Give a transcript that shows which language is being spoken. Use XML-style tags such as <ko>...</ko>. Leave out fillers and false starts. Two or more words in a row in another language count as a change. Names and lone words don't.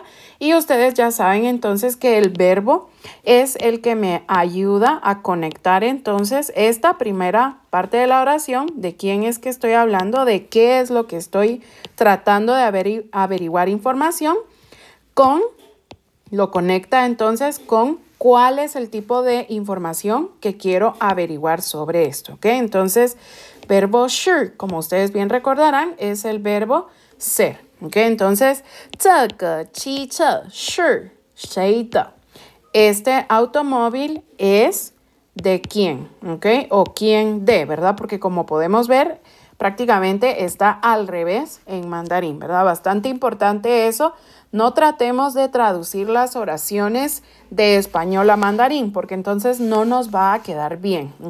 <es>Y ustedes ya saben entonces que el verbo es el que me ayuda a conectar entonces esta primera parte de la oración, de quién es que estoy hablando, de qué es lo que estoy tratando de averiguar información, lo conecta entonces con cuál es el tipo de información que quiero averiguar sobre esto, ¿ok? Entonces, verbo sure, como ustedes bien recordarán, es el verbo ser, ¿ok? Entonces,</es> <zh>这个汽车是谁的?</zh> <es>Este automóvil es de quién, ¿ok? O quién de, ¿verdad? Porque como podemos ver, prácticamente está al revés en mandarín, ¿verdad? Bastante importante eso. No tratemos de traducir las oraciones de español a mandarín, porque entonces no nos va a quedar bien, ¿ok?</es>